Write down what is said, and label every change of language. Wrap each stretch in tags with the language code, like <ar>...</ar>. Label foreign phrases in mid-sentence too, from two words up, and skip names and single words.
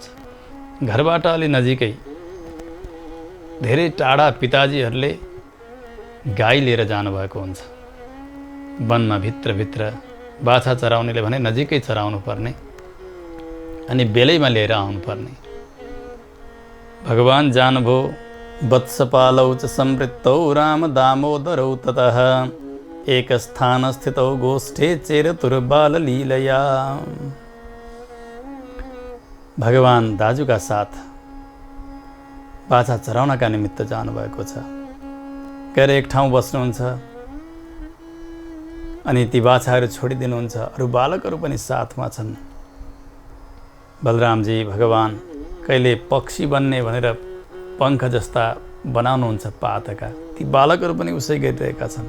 <ne>घरबाट अलि नजिकै धेरै टाढा पिताजीहरूले गाई लिएर जानुभएको हुन्छ। वनमा भित्रभित्र बाछा चराउनेले भने नजिकै चराउनु पर्ने अनि बेलैमा लिएर आउनुपर्ने। भगवान जानुभयो।</ne> <sa>वत्सपालौ च संवृत्तौ राम दामोदरौ ततः एक स्थान स्थितौ गोष्ठे चेरतुर्बाल लीलया।</sa> <ne>भगवान दाजुका साथ बाछा चराउनका निमित्त जानुभएको छ। गएर एक ठाउँ बस्नुहुन्छ अनि ती बाछाहरू छोडिदिनुहुन्छ। अरू बालकहरू पनि साथमा छन्। बलरामजी भगवान कहिले पक्षी बन्ने भनेर पङ्ख जस्ता बनाउनुहुन्छ पातका, ती बालकहरू पनि उसै गरिरहेका छन्।</ne>